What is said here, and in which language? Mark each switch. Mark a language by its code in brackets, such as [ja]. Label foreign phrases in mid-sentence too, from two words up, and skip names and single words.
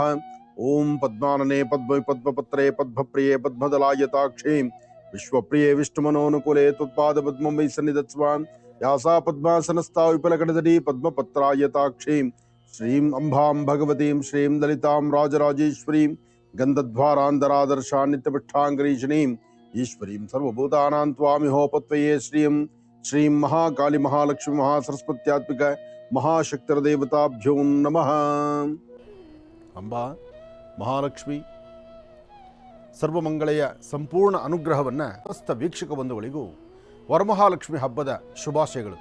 [sa] ಓಂ ಪದ್ಮಾನನೆ ಪದ್ಮ ಪದ್ಮಪತ್ರೇ ಪದ್ಮಪ್ರಿಯೇ ಪದ್ಮದಲಾಯತಾಕ್ಷೇ ವಿಶ್ವಪ್ರಿಯೇ ವಿಷ್ಣುಮನೋನುಕೂಲೆ ತ್ವತ್ಪಾದ ಪದ್ಮಂ ವೈ ಸನ್ನಿಧತ್ಸ್ವಾಂ. ಯಾಸಾ ಪದ್ಮಾಸನಸ್ಥಾ ವಿಪುಲಕಟಜಟಿ ಪದ್ಮಪತ್ರಾಯತಾಕ್ಷೇ ಶ್ರೀಂ ಅಂಬಾಂ ಭಗವತೀಂ ಶ್ರೀಂ ಲಲಿತಾಂ ರಾಜರಾಜೇಶ್ವರೀಂ ಗಂಧದ್ವಾರಾಂಧರಾದರ್ಶಾ ನಿತ್ಯಪೃಷ್ಠಾಂಗರೀಷಣೀಂ ಈಶ್ವರೀಂ ಸರ್ವಭೂತಾನಾಂ ತ್ವಾಮಿಹೋಪತ್ವಯೇ ಶ್ರೀಂ. ಶ್ರೀಂ ಮಹಾಕಾಳಿ ಮಹಾಲಕ್ಷ್ಮಿ ಮಹಾಸರಸ್ವತ್ಯಾತ್ಮಿಕ ಮಹಾಶಕ್ತಿರ್ದೇವತಾಭ್ಯೋ ನಮಃ. [kn] ಅಂಬಾ ಮಹಾಲಕ್ಷ್ಮಿ ಸರ್ವಮಂಗಳೆಯ ಸಂಪೂರ್ಣ ಅನುಗ್ರಹವನ್ನು ಸಮಸ್ತ ವೀಕ್ಷಕ ಬಂಧುಗಳಿಗೂ ವರಮಹಾಲಕ್ಷ್ಮಿ ಹಬ್ಬದ ಶುಭಾಶಯಗಳು.